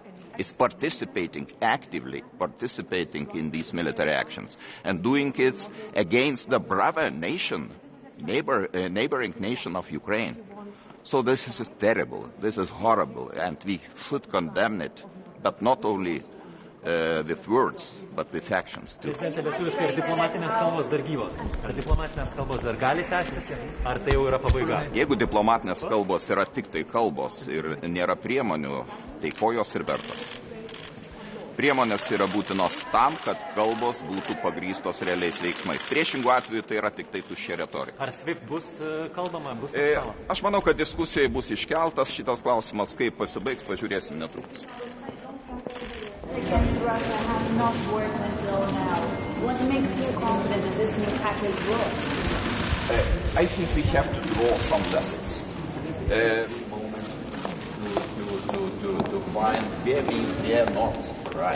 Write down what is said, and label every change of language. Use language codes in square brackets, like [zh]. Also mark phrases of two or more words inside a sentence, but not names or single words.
[en] Is participating, actively participating in these military actions, and doing it against the brother nation, neighboring nation of Ukraine. So this is terrible, this is horrible, and we should condemn it, but not only with words, but with actions too. [lt] Prezidente, lietuviškai, ar diplomatinės kalbos dar gyvos? Ar diplomatinės kalbos dar gali tęstis? Ar tai jau yra pabaiga? Jeigu diplomatinės kalbos yra tik tai kalbos ir nėra priemonių, tai ko jos ir vertos? Priemonės yra būtinos tam, kad kalbos būtų pagrįstos realiais veiksmais. Priešingų atveju tai yra tik tai tuščia retorika. Ar SWIFT bus kalbama, bus aptariama? Aš manau, kad diskusijai bus iškeltas šitas klausimas, kaip pasibaigs, pažiūrėsim netrukus. [en] Against Russia have not worked until now. What makes you confident that this new package will? I think we have to draw some lessons to find where we are not right.